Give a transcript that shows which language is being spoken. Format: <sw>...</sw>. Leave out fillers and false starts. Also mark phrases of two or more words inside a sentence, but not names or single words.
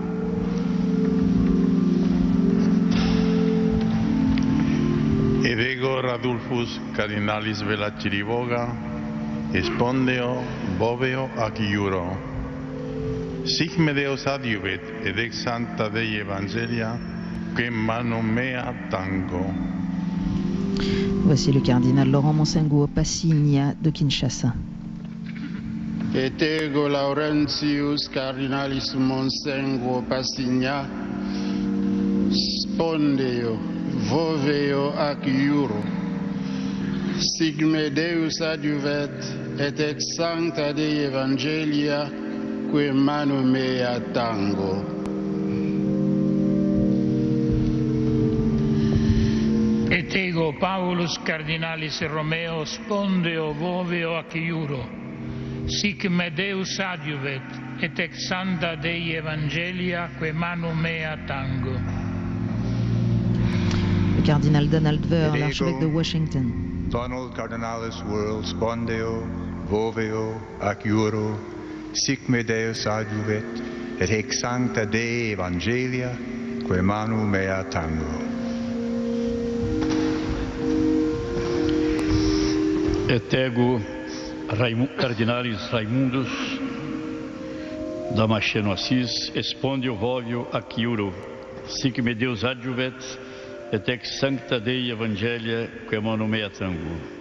<la>Et ego Radulfus Cardinalis Vela Chiriboga, spondeo voveo ac iuro, sic me Deus adjuvet et ex sancta Dei Evangelia, que manu mea tango.</la> <fr>Voici le cardinal Laurent Monsengo Passigna de Kinshasa.</fr> <la>Et ego Laurentius Cardinalis Monsengo Passigna, spondeo voveo ac iuro, sic me Deus adjuvet et ex sancta Dei Evangelia, que manu mea tango. Et ego Paulus Cardinalis Romeo, spondeo voveo ac iuro, sic me Deus adjuvet et ex sancta Dei Evangelia, que manu mea tango.</la> <fr>Le cardinal Donald Ver, l'archevêque de Washington.</fr> <la>Donald Cardinalis World, spondeo voveo ac iuro, sic me Deus adjuvet et hic sancta Dei Evangelia, quae manu mea tango. Et ego Cardinalis Raimundus Damasceno Assis espondio vovio ac iuro, sic me Deus adjuvet, et ex sancta Dei Evangelia, quae manu mea tango.</la>